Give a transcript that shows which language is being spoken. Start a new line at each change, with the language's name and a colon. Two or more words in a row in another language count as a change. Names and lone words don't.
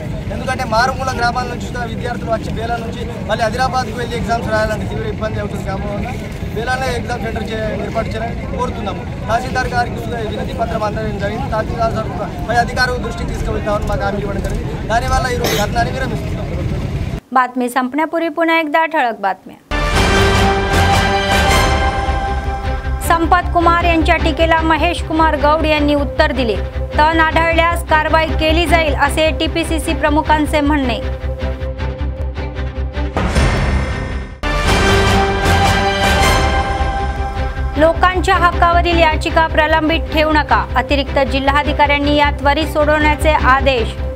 Telugu: ఎందుకంటే మారుమూల గ్రామాల నుంచి విద్యార్థులు వచ్చి బేలా నుంచి మళ్ళీ ఆదిలాబాద్కు వెళ్ళి ఎగ్జామ్స్ రాయాలంటే తీవ్ర ఇబ్బంది అవుతుంది కాబట్టి బేలానే ఎగ్జామ్ సెంటర్ ఏర్పాటు చేయాలని కోరుతున్నాము। తహసీల్దార్ గారికి వినతి పత్రం అందడం జరిగింది। తహసీల్దార్ పై అధికారుల దృష్టికి తీసుకువెళ్తామని మాకు హామీ ఇవ్వడం జరిగింది। దానివల్ల ఈరోజు ధర్నాని విరమిస్తున్నాం।
Marathi: बातमी संपण्यापूर्वी पुन्हा एकदा ठळक बातम्या। संपत कुमार यांच्या टीकेला महेश कुमार गौड यांनी उत्तर दिले। तण आढळल्यास कारवाई केली जाईल असे TPCC प्रमुखांचे म्हणणे। लोकांच्या हक्कावरील याचिका प्रलंबित ठेवू नका, अतिरिक्त जिल्हाधिकाऱ्यांनी या त्वरित सोडवण्याचे आदेश।